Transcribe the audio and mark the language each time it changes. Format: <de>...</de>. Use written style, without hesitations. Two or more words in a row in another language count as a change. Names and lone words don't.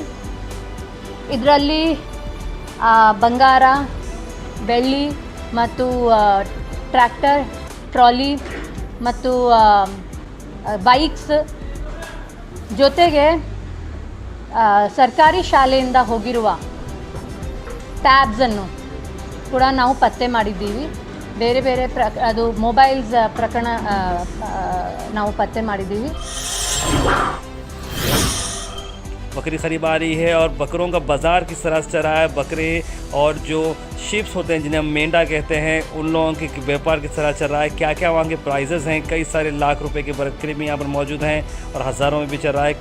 <kn>ಇದರಲ್ಲಿ ಬಂಗಾರ, ಬೆಳ್ಳಿ ಮತ್ತು ಟ್ರ್ಯಾಕ್ಟರ್, ಟ್ರಾಲಿ ಮತ್ತು ಬೈಕ್ಸ್ ಜೊತೆಗೆ ಸರ್ಕಾರಿ ಶಾಲೆಯಿಂದ ಹೋಗಿರುವ ಟ್ಯಾಬ್ಸನ್ನು ಕೂಡ ನಾವು ಪತ್ತೆ ಮಾಡಿದ್ದೀವಿ. ಬೇರೆ ಬೇರೆ ಅದು ಮೊಬೈಲ್ಸ್ ಪ್ರಕರಣ ನಾವು ಪತ್ತೆ ಮಾಡಿದ್ದೀವಿ.</kn> <hi>बकरी खरीद आ रही है और बकरों का बाज़ार किस तरह से चल रहा है। बकरे और जो शिप्स होते हैं जिन्हें हम मेंढा कहते हैं, उन लोगों के व्यापार किस तरह चल रहा है, क्या क्या वहाँ के प्राइजेस हैं। कई सारे लाख रुपए के बकरे भी यहाँ पर मौजूद हैं और हज़ारों में भी चल रहा है।</hi>